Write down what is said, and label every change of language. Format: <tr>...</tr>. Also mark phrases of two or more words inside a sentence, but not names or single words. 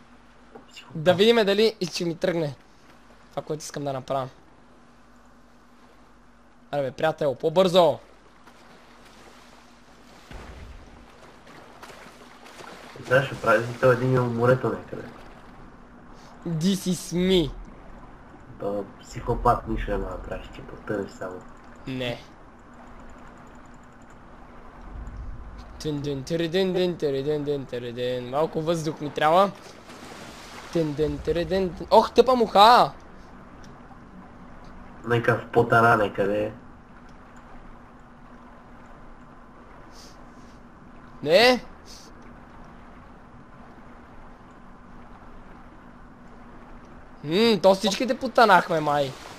<bg>Да видим дали и ще ми тръгне това, което искам да направя. Аре бе, приятел, по-бързо! Сега ще прави си това един от морето някъде.</bg> <en>This is me.</en> <bg>То психопат нищо няма да правиш, ти потънеш само. Не. Тин-дин-тири-дин-дин-тири-дин-дин-тири-дин. Малко въздух ми трябва. Тин-дин-тири-дин. Ох, тъпа муха! Някакъв потана някъде. Не? То всичките потанахме, май.</bg>